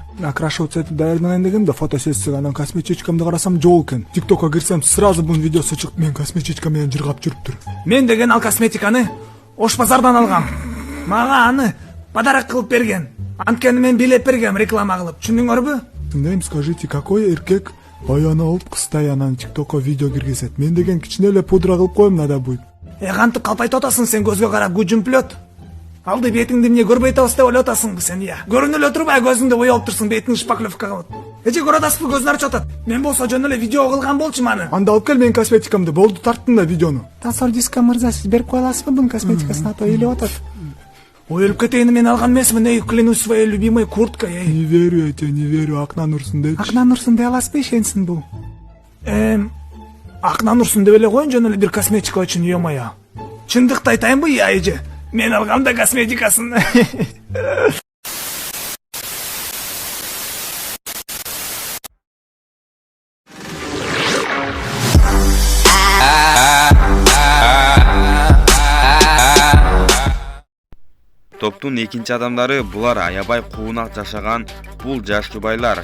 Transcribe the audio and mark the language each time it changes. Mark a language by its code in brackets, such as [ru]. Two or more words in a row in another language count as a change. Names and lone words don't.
[ky] Окрашиваться этип даярданайын дегенде фотосессияга анан косметичкамды карасам жок экен. ТикТокко кирсем сразу бунун видеосу чыгып, мен косметичка менен жыргап жүрүптүр. Мен деген ал косметиканы Ош базардан алгам. Мага аны подарок кылып берген. Анткени мен билеп бергем реклама кылып. Түшүндүңөрбү? Тыңдайм, [ru] скажите, какой [ky] эркек баяны алып кыстай анан ТикТокко видео киргизет? Мен деген кичине эле пудра кылып коем, [ru] надо будет. [ky] Кантип калпайтып атасың сен, көзгө карап күжүмплөт. Алды бетиңди эмне көрбөй атабыз деп ойлоп атасыңбы сен? Көрүнүп эле турбайбы, көзүңдө боялып турсуң, бетиң шпаклевка кылып. Эже көрүп атасызбы, көзүн ачып атат. Мен болсо жөн эле видео кылган болчумун аны. Анда алып кел менин косметикамды, болду, тарттым да видеону. Тасордиска мырза, сиз берип кое аласызбы бунун косметикасын, а то ыйлап атат. Ой, өлүп кетейин, мен алган эмесмин, [ru] клянусь своей любимой курткой. Не верю я тебе, не верю, [ky] Акнан Урсун депчи. Акнан Урсун деп аласызбы, ишенсин бул? Акнан Урсун деп эле коеюн, жөн эле бир косметика үчүн, ё-моё. Чындыкты айтайынбы, эже? Мен алгам да косметикасын. Топтун экинчи адамдары булар аябай куунак жашаган бул жаш жубайлар.